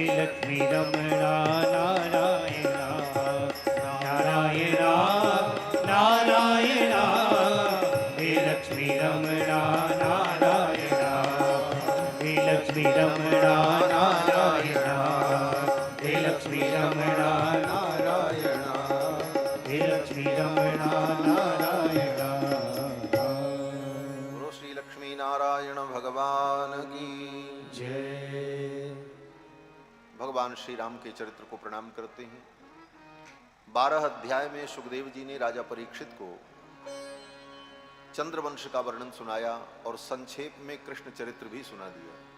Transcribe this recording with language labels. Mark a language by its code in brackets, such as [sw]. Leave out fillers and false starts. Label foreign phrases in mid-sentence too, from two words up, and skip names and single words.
[hi] लक्ष्मी रमणा नारायण नारायण नारायण हे लक्ष्मी रमणा नारायण हे लक्ष्मी रमणा नारायण हे लक्ष्मी रमणा नारायण हे लक्ष्मी रमणा नारायण बोलो श्री लक्ष्मी नारायण भगवान की। जय। भगवान श्री राम के चरित्र को प्रणाम करते हैं। 12 अध्याय में सुखदेव जी ने राजा परीक्षित को चंद्रवंश का वर्णन सुनाया और संक्षेप में कृष्ण चरित्र भी सुना दिया।